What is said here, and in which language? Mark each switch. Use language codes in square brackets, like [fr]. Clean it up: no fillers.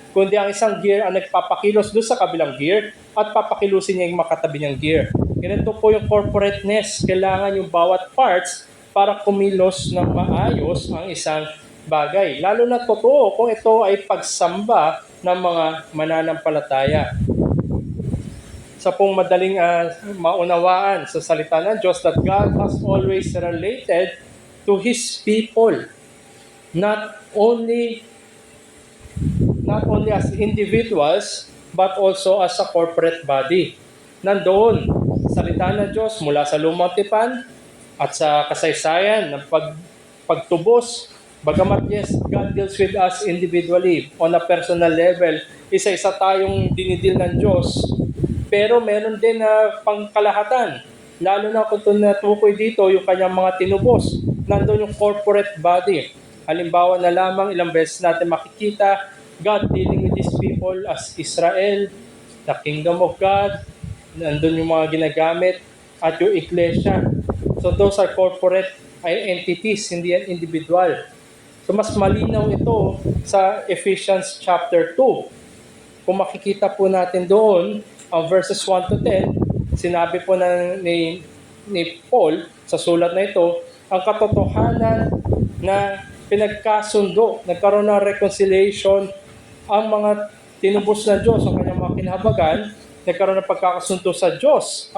[tl] Kundi ang isang gear ang nagpapakilos doon sa kabilang gear at papakilusin niya yung makatabi niyang gear. Ganito po yung corporateness. Kailangan yung bawat parts para kumilos ng maayos ang isang bagay. Lalo na totoo kung ito ay pagsamba ng mga mananampalataya. Sa pong madaling maunawaan sa salita ng Diyos [en] that God has always related to His people, not only as individuals, but also as a corporate body. [tl] Nandoon, salita ng Diyos mula sa Lumang Tipan at sa kasaysayan ng pagtubos. [en] Bagamat yes, God deals with us individually on a personal level. [tl] Isa-isa tayong dinidil ng Diyos. Pero meron din na pangkalahatan. Lalo na kung natukoy dito yung kanyang mga tinubos. Nandun yung corporate body. Halimbawa na lamang ilang beses natin makikita [en] God dealing with His people as Israel, the kingdom of God. [tl] Nandun yung mga ginagamit at yung iglesia. [en] So those are corporate entities, [tl] hindi yan individual. So mas malinaw ito sa Ephesians chapter 2. Kung makikita po natin doon, ang verses 1 to 10, sinabi po ni Paul sa sulat na ito, ang katotohanan na pinagkasundo, nagkaroon ng reconciliation ang mga tinubos ng Diyos, ang kanyang mga kinahabagan, nagkaroon ng pagkakasundo sa Diyos.